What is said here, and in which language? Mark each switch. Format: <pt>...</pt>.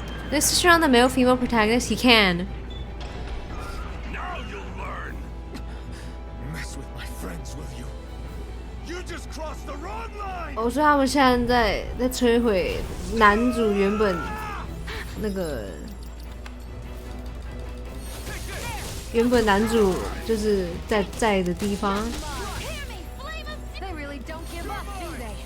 <en>Let's switch around the male female protagonist. He can. Now you'll learn. Mess with my friends, will you? You just crossed the wrong line.</en> <zh>我说他们现在在摧毁男主原本那个男主就是在的地方。</zh> <en>Hear me. Flame of They really don't give up, do they?</en>